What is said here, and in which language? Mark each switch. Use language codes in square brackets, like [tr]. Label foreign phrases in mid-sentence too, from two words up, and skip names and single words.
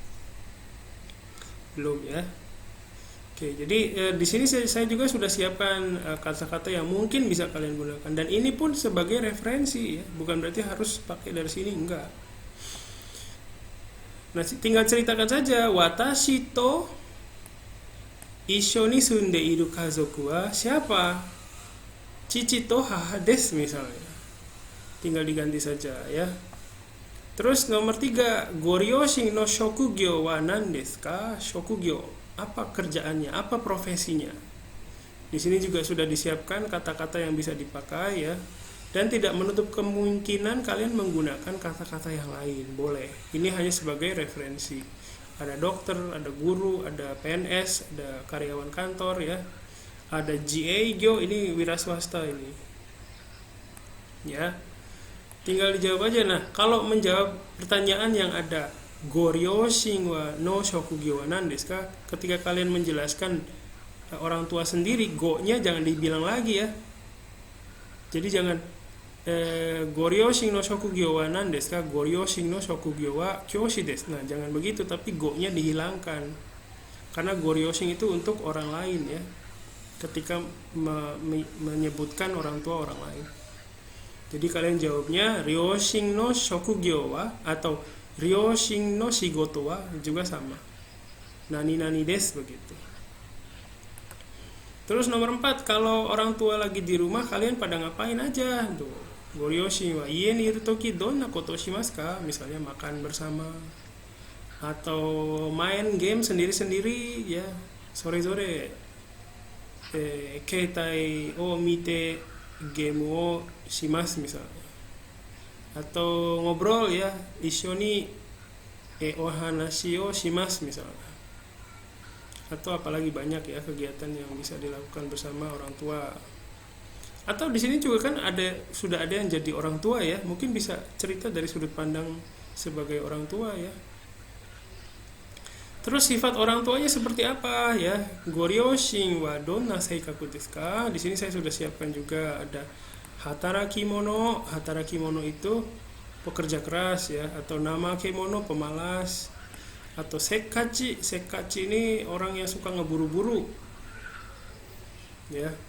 [id] Belum ya. Oke, jadi di sini saya juga sudah siapkan kata-kata yang mungkin bisa kalian gunakan, dan ini pun sebagai referensi ya, bukan berarti harus pakai dari sini, enggak. Nah, tinggal ceritakan saja, [ja] 私と一緒に住んでいる家族は siapa? 父と母です [id] misalnya. Tinggal diganti saja ya. Terus nomor 3, [ja] ご両親の職業は何ですか? Shokugyo, [id] apa kerjaannya, apa profesinya? Di sini juga sudah disiapkan kata-kata yang bisa dipakai ya. Dan tidak menutup kemungkinan kalian menggunakan kata-kata yang lain, boleh. Ini hanya sebagai referensi. Ada dokter, ada guru, ada PNS, ada karyawan kantor ya. Ada GA, ini wira swasta ini. Ya. Tinggal dijawab aja. Nah, kalau menjawab pertanyaan yang ada [ja] ご両親はの職業は何ですか? [id] Ketika kalian menjelaskan orang tua sendiri, go-nya jangan dibilang lagi ya. Jadi jangan [ja] ご両親の職業は何ですか? ご両親の職業は教師です. [id] Nah, jangan begitu, tapi go-nya dihilangkan. Karena Goryoshin itu untuk orang lain ya. Ketika menyebutkan orang tua orang lain. Jadi kalian jawabnya [ja] 両親の職業は atau 両親の仕事は [id] juga sama. [ja] 何です begitu. [id] Terus nomor 4, kalau orang tua lagi di rumah, kalian pada ngapain aja? [ja] Tuh, ご両親は家にいるときどんなことしますか? [id] Misalnya makan bersama atau main game sendiri-sendiri ya, [ja] それぞれ携帯を見てゲームをします [id] misalnya. Atau ngobrol ya, [ja] 一緒にお話をします misalnya. [id] Atau apalagi banyak ya kegiatan yang bisa dilakukan bersama orang tua. Atau di sini juga kan sudah ada yang jadi orang tua ya, mungkin bisa cerita dari sudut pandang sebagai orang tua ya. Terus sifat orang tuanya seperti apa ya? [ja] ご両親はどんな性格ですか? [id] Di sini saya sudah siapkan juga ada hatarakimono. Hatarakimono itu pekerja keras ya, atau [ja] 怠け者 [id] pemalas. Atau sekkachi ini orang yang suka ngeburu-buru ya.